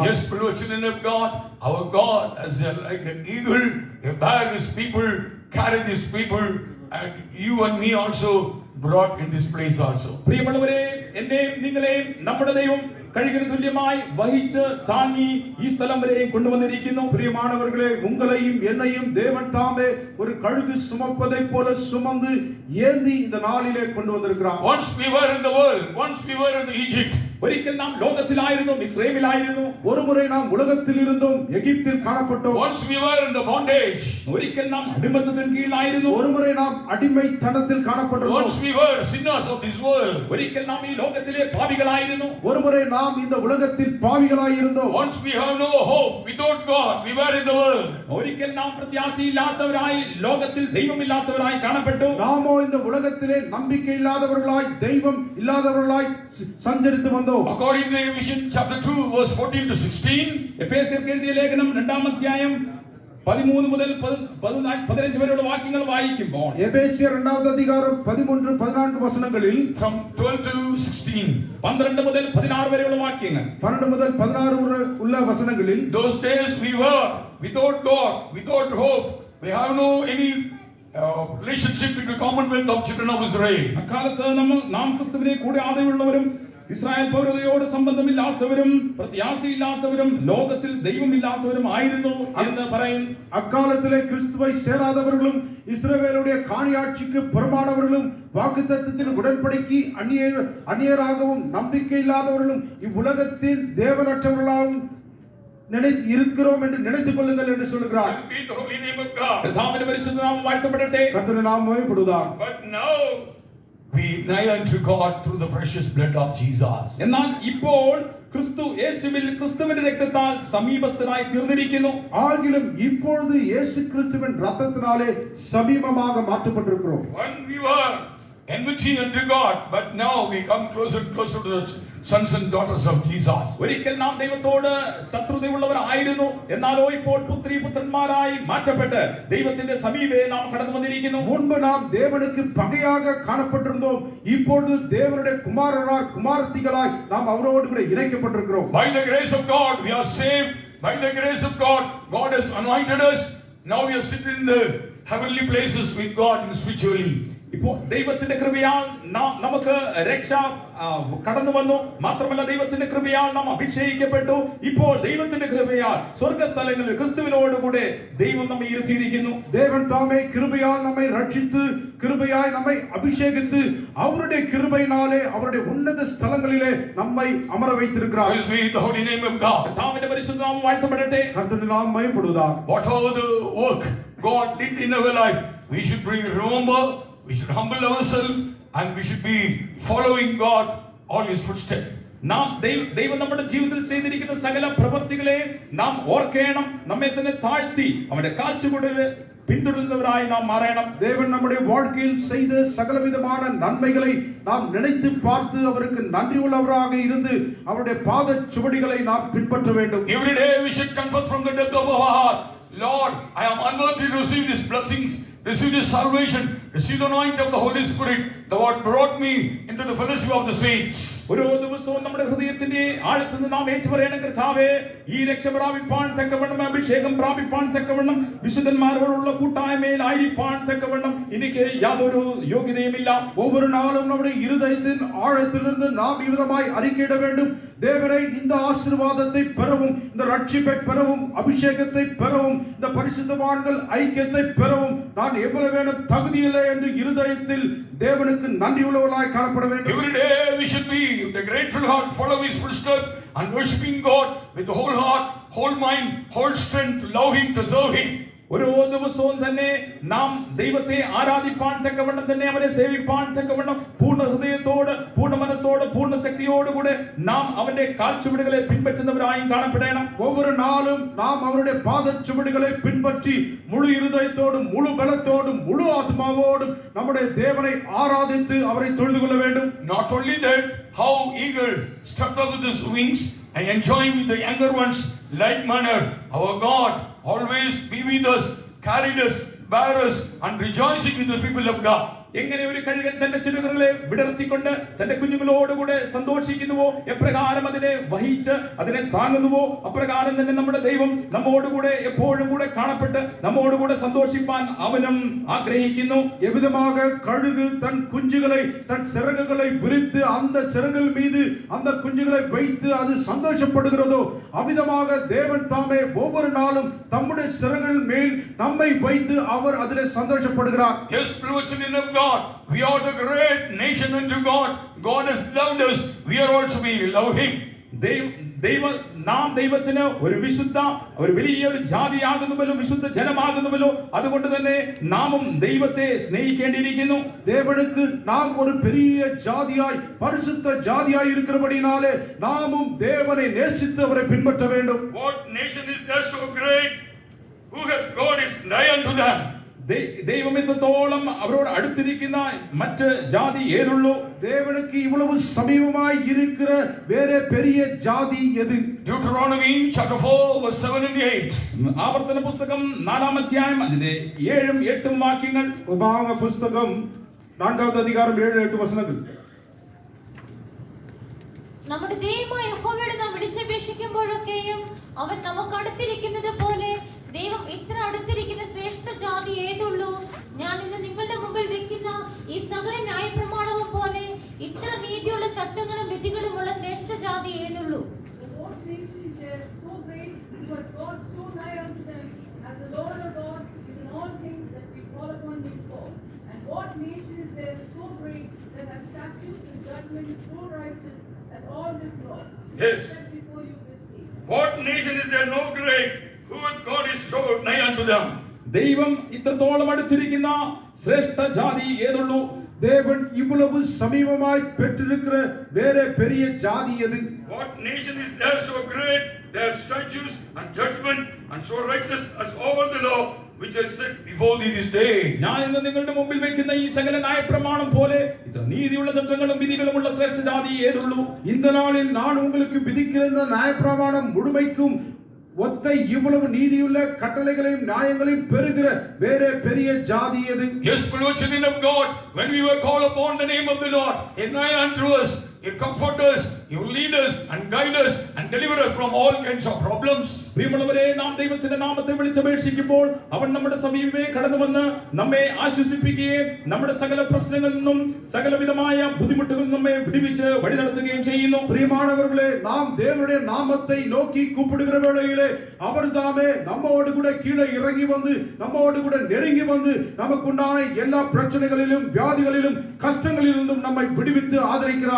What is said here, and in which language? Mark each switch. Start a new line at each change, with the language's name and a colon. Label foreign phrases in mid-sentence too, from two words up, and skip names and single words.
English: Yes, beloved children of God, our God as like an eagle, he bear his people, carry these people, and you and me also brought in this place also.
Malayalam: പ്രിയമുള്ളവരെ, എന്നെയും നിങ്ങളെയും നമ്മുടെ ദൈവം കഴുകിന് തുല്യമായി വഹിച്ച് താങ്ങി ഈ സ്ഥലം വരെയും കൊണ്ടുവന്നിരിക്കുന്നു.
Tamil: பிரியமானவர்களே, உங்களையும் என்னையும் தேவன் தாமே ஒரு கழுகு சுமப்பதை போல சுமந்து ஏந்தி இந்த நாளிலே கொண்டு வந்திருக்கிறார்.
English: Once we were in the world, once we were in Egypt.
Malayalam: ഒരിക്കൽ നാം ലോകത്തിലായിരുന്നു, ഇസ്രായേലിലായിരുന്നു.
Tamil: ஒருமுறை நாம் உலகத்தில் இருந்தோம், எகிப்தில் காணப்பட்டோம்.
English: Once we were in the bondage.
Malayalam: ഒരിക്കൽ നാം അടിമത്തത്തിന് കീഴിലായിരുന്നു.
Tamil: ஒருமுறை நாம் அடிமைத்தனத்தில் காணப்பட்டோம்.
English: Once we were sinners of this world.
Malayalam: ഒരിക്കൽ നാം ഈ ലോകത്തിലെ പാപികളായിരുന്നു.
Tamil: ஒருமுறை நாம் இந்த உலகத்தில் பாவிகளாய் இருந்தோம்.
English: Once we have no hope without God, we were in the world.
Malayalam: ഒരിക്കൽ നാം പ്രത്യാശയില്ലാത്തവരായി ലോകത്തിൽ ദൈവമില്ലാത്തവരായി കാണപ്പെട്ടു.
Tamil: நாமோ இந்த உலகத்திலே நம்பிக்கை இல்லாதவர்களாய் தெய்வம் இல்லாதவர்களாய் சஞ்சரித்து வந்தோம்.
English: According to Ephesians chapter 2 verse 14 to 16,
Malayalam: എഫേസ്യർക്ക് എഴുതിയ ലേഖനം 2-ാം അധ്യായം 13 മുതൽ 15 വരെയുള്ള വാക്യങ്ങൾ വായിക്കുമ്പോൾ
Tamil: எபேசியர் 2வது அதிகாரம் 13-14 வசனங்களில்
English: from 12 to 16,
Malayalam: 12 മുതൽ 16 വരെയുള്ള വാക്യങ്ങൾ,
Tamil: 12 முதல் 16 உள்ள வசனங்களில்,
English: those days we were without God, without hope, we have no any relationship with the commonwealth of children of Israel.
Malayalam: അക്കാലത്ത് നാം ക്രിസ്തുവിനെ കൂടാതെയുള്ളവരും ഇസ്രായേൽ പൗരതയോട് സംബന്ധമില്ലാത്തവരും പ്രത്യാശയില്ലാത്തവരും ലോകത്തിൽ ദൈവമില്ലാത്തവരും ആയിരുന്നു എന്ന് പറയുന്നു.
Tamil: அக்காலத்திலே கிறிஸ்துவை சேராதவர்களும் இஸ்ரவேலுடைய காணியாட்சிக்கு புறம்பானவர்களும் வாக்குத்தத்தத்தின் உடன்படிக்கை அந்நியராகவும் நம்பிக்கை இல்லாதவர்களும் இவ்வுலகத்தில் தேவனற்றவர்களாகவும் இருக்கிறோம் என்று நினைத்துக் கொள்ளுங்கள் என்று சொல்கிறார். കർത്താവിന്റെ പരിശുദ്ധ നാമം വാഴ്ത്തപ്പെടട്ടെ. கர்த்தருடைய நாமம் மகிமைப்படுவதாக.
English: But now we nigh unto God through the precious blood of Jesus.
Malayalam: എന്നാൽ ഇപ്പോൾ ക്രിസ്തു യേശുവിൽ ക്രിസ്തുവിന്റെ രക്തത്താൽ സമീപസ്ഥനായി തീർന്നിരിക്കുന്നു.
Tamil: ஆகிலும் இப்பொழுது இயேசு கிறிஸ்துவின் இரத்தத்தினாலே சமீபமாக மாற்றப்பட்டிருக்கிறோம்.
English: When we were enmity unto God, but now we come closer and closer to the sons and daughters of Jesus.
Malayalam: ഒരിക്കൽ നാം ദൈവത്തോട് ശത്രുതയുള്ളവരായിരുന്നു, എന്നാലോ ഇപ്പോൾ പുത്രന്മാരായി മാറ്റപ്പെട്ട് ദൈവത്തിന്റെ സമീപേ നാം കടന്നു വന്നിരിക്കുന്നു.
Tamil: முன்பு நாம் தேவனுக்கு பகையாக காணப்பட்டிருந்தோம், இப்பொழுது தேவனுடைய குமாரத்திகளாய் நாம் அவரோடு கூட இணைக்கப்பட்டிருக்கிறோம்.
English: By the grace of God we are saved. By the grace of God, God has anointed us. Now we are sitting in the heavenly places with God spiritually.
Malayalam: ഇപ്പോൾ ദൈവത്തിന്റെ കൃപയാൽ നമുക്ക് രക്ഷ കടന്നു വന്നു. മാത്രമല്ല ദൈവത്തിന്റെ കൃപയാൽ നാം അഭിഷേകിക്കപ്പെട്ടു. ഇപ്പോൾ ദൈവത്തിന്റെ കൃപയാൽ സ്വർഗ്ഗസ്ഥലങ്ങളിൽ ക്രിസ്തുവിനോടുകൂടെ ദൈവം നമ്മെ ഇരുത്തിയിരിക്കുന്നു.
Tamil: தேவன் தாமே கிருபையால் நம்மை ரட்சித்து கிருபையாய் நம்மை அபிஷேகித்து அவருடைய கிருபையினாலே அவருடைய உன்னத ஸ்தலங்களிலே நம்மை அமர வைத்திருக்கிறார்.
English: Praise be the holy name of God.
Malayalam: കർത്താവിന്റെ പരിശുദ്ധ നാമം വാഴ്ത്തപ്പെടട്ടെ.
Tamil: கர்த்தருடைய நாமம் மகிமைப்படுவதாக.
English: Whatever the work God did in our life, we should remember, we should humble ourselves, and we should be following God all His footsteps.
Malayalam: നാം ദൈവം നമ്മുടെ ജീവിതത്തിൽ ചെയ്തിരിക്കുന്ന സകല പ്രവൃത്തികളെ നാം ഓർക്കണം. നമ്മെ തന്നെ താഴ്ത്തി അവന്റെ കാഴ്ചപ്പാടിൽ പിന്തുടരുന്നവരായി നാം മാറണം.
Tamil: தேவன் நம்முடைய வாழ்க்கையில் செய்த சகலவிதமான நன்மைகளை நாம் நினைத்து பார்த்து அவருக்கு நன்றி உள்ளவராக இருந்து அவருடைய பாத சுவடிகளை நாம் பின்பற்ற வேண்டும்.
English: Every day we should confess from the depth of our heart, Lord, I am unworthy to receive these blessings, receive this salvation, receive the anointing of the Holy Spirit, the Lord brought me into the fellowship of the saints.
Malayalam: ഓരോ ദിവസവും നമ്മുടെ ഹൃദയത്തിന്റെ ആഴത്തിൽ നിന്ന് നാം ഏറ്റുപറയണം, കർത്താവേ, ഈ രക്ഷ പ്രാപിപ്പാൻ തക്കവണ്ണം, അഭിഷേകം പ്രാപിപ്പാൻ തക്കവണ്ണം, വിശുദ്ധന്മാരോടുള്ള കൂട്ടായ്മയിൽ ആയിരിക്കാൻ തക്കവണ്ണം എനിക്ക് യാതൊരു യോഗ്യതയുമില്ല.
Tamil: ஒவ்வொரு நாளும் நம்முடைய இருதயத்தின் ஆழத்திலிருந்து நாம் இவ்விதமாய் அறிக்கையிட வேண்டும். தேவனை இந்த ஆசீர்வாதத்தை பெறவும், இந்த ரட்சிப்பை பெறவும், அபிஷேகத்தை பெறவும், இந்த பரிசுத்தவான்கள் ஐக்கியத்தை பெறவும் நான் எவ்வளவு வேணும் தகுதியில்லை என்று இருதயத்தில் தேவனுக்கு நன்றி உள்ளவர்களாய் காணப்பட வேண்டும்.
English: Every day we should be with a grateful heart, follow His footsteps and worshiping God with the whole heart, whole mind, whole strength, love Him, to serve Him.
Malayalam: ഓരോ ദിവസവും തന്നെ നാം ദൈവത്തെ ആരാധിപ്പാൻ തക്കവണ്ണം തന്നെ അവനെ സേവിപ്പാൻ തക്കവണ്ണം പൂർണ്ണ ഹൃദയത്തോട്, പൂർണ്ണ മനസ്സോട്, പൂർണ്ണ ശക്തിയോടുകൂടെ നാം അവന്റെ കാൽച്ചുവടുകളെ പിൻപറ്റുന്നവരായും കാണപ്പെടണം.
Tamil: ஒவ்வொரு நாளும் நாம் அவருடைய பாதச்சுவடுகளை பின்பற்றி முழு இருதயத்தோடும், முழு பலத்தோடும், முழு ஆத்மாவோடும் நம்முடைய தேவனை ஆராதித்து அவரை தொழுது கொள்ள வேண்டும்.
English: Not only that, how eagle struck up with his wings and enjoying with the younger ones, like manner our God always be with us, carried us, bear us, and rejoicing with the people of God.
Malayalam: എങ്ങനെ ഒരു കഴുകൻ തന്റെ ചിറകുകളെ വിടർത്തിക്കൊണ്ട് തന്റെ കുഞ്ഞുങ്ങളോടുകൂടെ സന്തോഷിക്കുന്നുവോ, എപ്രകാരം അതിനെ വഹിച്ച് അതിനെ താങ്ങുന്നുവോ, അപ്രകാരം തന്നെ നമ്മുടെ ദൈവം നമ്മോടുകൂടെ എപ്പോഴും കൂടെ കാണപ്പെട്ട് നമ്മോടുകൂടെ സന്തോഷിപ്പാൻ അവനും ആഗ്രഹിക്കുന്നു.
Tamil: எவ்விதமாக கழுகு தன் குஞ்சுகளை, தன் சிறகுகளை விரித்து அந்த சிறகுகள் மீது அந்த குஞ்சுகளை வைத்து அது சந்தோஷப்படுகிறதோ, அவ்விதமாக தேவன் தாமே ஒவ்வொரு நாளும் தம்முடைய சிறகுகள் மேல் நம்மை வைத்து அவர் அதிலே சந்தோஷப்படுகிறார்.
English: Yes, children of God, we are the great nation unto God. God has loved us, we are also we love Him.
Malayalam: നാം ദൈവത്തിന് ഒരു വിശുദ്ധ, ഒരു വലിയൊരു ജാതിയാകുന്നുവല്ലോ, വിശുദ്ധ ജനമാകുന്നുവല്ലോ. അതുകൊണ്ട് തന്നെ നാമും ദൈവത്തെ സ്നേഹിക്കേണ്ടിയിരിക്കുന്നു.
Tamil: தேவனுக்கு நாம் ஒரு பெரிய ஜாதியாய், பரிசுத்த ஜாதியாய் இருக்கிறபடினாலே நாமும் தேவனை நேசித்து அவரை பின்பற்ற வேண்டும்.
English: What nation is there so great, who have God is nigh unto them?
Malayalam: ദൈവം എത്രത്തോളം അവരോട് അടുത്തിരിക്കുന്ന മറ്റ് ജാതി ഏതുള്ളൂ?
Tamil: தேவனுக்கு இவ்வளவு சமீபமாய் இருக்கிற வேற பெரிய ஜாதி எது?
English: Deuteronomy chapter 4 verse 7 and 8.
Malayalam: ആവർത്തന പുസ്തകം 4-ാം അധ്യായം അതിന്റെ 7ഉം 8ഉം വാക്യങ്ങൾ.
Tamil: உபாகம புஸ்தகம் 4வது அதிகாரம் 7-8 வசனங்கள்.
Malayalam: നമ്മുടെ ദൈവമായ യഹോവയോട് നാം വിളിച്ചപേക്ഷിക്കുമ്പോഴൊക്കെയും അവൻ നമുക്ക് അടുത്തിരിക്കുന്നത് പോലെ ദൈവം ഇത്ര അടുത്തിരിക്കുന്ന ശ്രേഷ്ഠ ജാതി ഏതുള്ളൂ? ഞാൻ ഇന്ന് നിങ്ങളുടെ മുമ്പിൽ വെക്കുന്ന ഈ സകല ന്യായപ്രമാണവും പോലെ ഇത്ര നീതിയുള്ള ചട്ടങ്ങളും വിധികളും ഉള്ള ശ്രേഷ്ഠ ജാതി ഏതുള്ളൂ?
English: What nation is there so great, because God so nigh unto them, as the Lord our God is in all things that we call upon Him for? And what nation is there so great that has statutes and judgments so righteous as all this law? Yes. I set before you this day. What nation is there no great, who God is so nigh unto them?
Malayalam: ദൈവം ഇത്രത്തോളം അടുത്തിരിക്കുന്ന ശ്രേഷ്ഠ ജാതി ഏതുള്ളൂ?
Tamil: தேவன் இவ்வளவு சமீபமாய் பெற்றிருக்கிற வேற பெரிய ஜாதி எது?
English: What nation is there so great, their statutes and judgment and so righteous as all the law which I set before thee this day?
Malayalam: ഞാൻ ഇന്ന് നിങ്ങളുടെ മുമ്പിൽ വെക്കുന്ന ഈ സകല ന്യായപ്രമാണം പോലെ ഇത്ര നീതിയുള്ള ചട്ടങ്ങളും വിധികളുമുള്ള ശ്രേഷ്ഠ ജാതി ഏതുള്ളൂ?
Tamil: இந்த நாளில் நான் உங்களுக்கு விதிக்கிற இந்த நியாயப்பிரமாணம் முழுமைக்கும் ஒத்த இவ்வளவு நீதியுள்ள கட்டளைகளையும் நியாயங்களையும் பெறுகிற வேற பெரிய ஜாதி எது?
English: Yes, beloved children of God, when we were called upon the name of the Lord, and nigh unto us you comfort us, you lead us and guide us and deliver us from all kinds of problems.
Malayalam: പ്രിയമുള്ളവരെ, നാം ദൈവത്തിന്റെ നാമത്തെ വിളിച്ചപേക്ഷിക്കുമ്പോൾ അവൻ നമ്മുടെ സമീപമേ കടന്നു വന്ന് നമ്മെ ആശ്വസിപ്പിക്കുകയും നമ്മുടെ സകല പ്രശ്നങ്ങളിൽ നിന്നും സകലവിധമായ ബുദ്ധിമുട്ടുകളിൽ നിന്നും നമ്മെ വിടുവിച്ച് വഴി നടത്തുകയും ചെയ്യുന്നു.
Tamil: பிரியமானவர்களே, நாம் தேவனுடைய நாமத்தை நோக்கி கூப்பிடுகிற வேளையிலே அவர் தாமே நம்மோடு கூட கீழே இறங்கி வந்து நம்மோடு கூட நெருங்கி வந்து நமக்குண்டான எல்லா பிரச்சனைகளிலும் வியாதிகளிலும் கஷ்டங்களிலிருந்தும் நம்மை விடுவித்து ஆதரிக்கிறார்.